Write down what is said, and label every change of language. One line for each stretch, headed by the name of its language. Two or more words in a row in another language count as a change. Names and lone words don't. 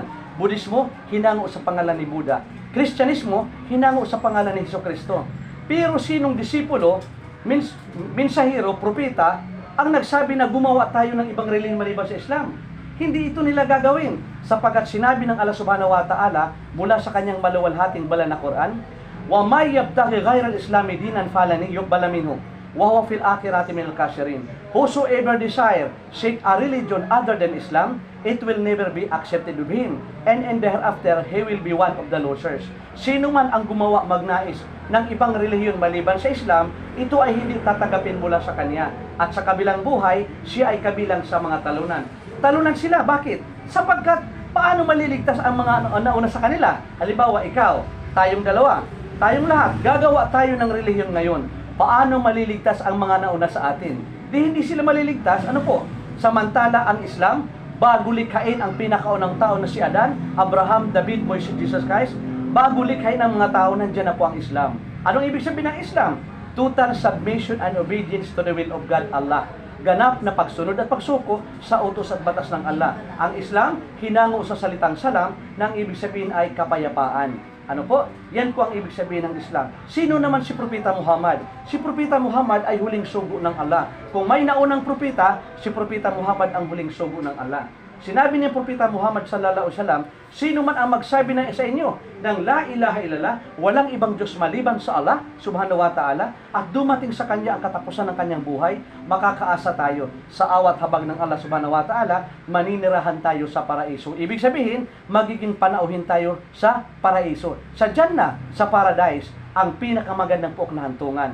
Filipino: Budismo, hinango sa pangalan ni Buddha. Kristyanismo, hinango sa pangalan ni Jesucristo. Pero sinong disipulo, mensahero, propeta, ang nagsabi na gumawa tayo ng ibang relihiyon maliban sa Islam? Hindi ito nila gagawin, sapagkat sinabi ng Allah
Arabic: سبحانه وتعالى
Filipino: mula sa kanyang maluwalhating banal na Quran,
Arabic: ومن يبتغ غير الإسلام دينا فلن يقبل منه وهو في الآخرة من الخاسرين.
English: Whosoever desire seek a religion other than Islam, it will never be accepted of him, and in the hereafter he will be one of the losers.
Filipino: Sino man ang gumawa magnais ng ibang relihiyon maliban sa Islam, ito ay hindi tatanggapin mula sa kanya, at sa kabilang buhay siya ay kabilang sa mga talunan. Talunan sila, bakit? Sapagkat paano maliligtas ang mga nauna sa kanila? Halimbawa, ikaw, tayong dalawa, tayong lahat, gagawa tayo ng relihiyon ngayon. Paano maliligtas ang mga nauna sa atin? Hindi sila maliligtas. Ano po? Samantala ang Islam, bago likhain ang pinakaunang tao na si Adan, Abraham, David, Moises, Jesus Christ, bago likhain ang mga tao, nandiyan na po ang Islam. Anong ibig sabihin ng Islam?
English: Total submission and obedience to the will of God, Allah.
Filipino: Ganap na pagsunod at pagsuko sa utos at batas ng Allah. Ang Islam, hinango sa salitang salam, nang ibig sabihin ay kapayapaan. Ano po? Yan po ang ibig sabihin ng Islam. Sino naman si Propeta Muhammad? Si Propeta Muhammad ay huling sugo ng Allah. Kung may naunang propeta, si Propeta Muhammad ang huling sugo ng Allah. Sinabi ni Propeta Muhammad
Arabic: صلى الله عليه وسلم,
Filipino: sino man ang magsabi na sa inyo ng
Arabic: لا إله إلا الله,
Filipino: walang ibang Diyos maliban sa Allah
Arabic: سبحانه وتعالى,
Filipino: at dumating sa kanya ang katapusan ng kanyang buhay, makakaasa tayo sa awat habag ng Allah
Arabic: سبحانه وتعالى,
Filipino: maninirahan tayo sa paraiso. Ibig sabihin, magiging panauhin tayo sa paraiso. Sa Jannah, sa paradise, ang pinakamagandang puok na hantungan.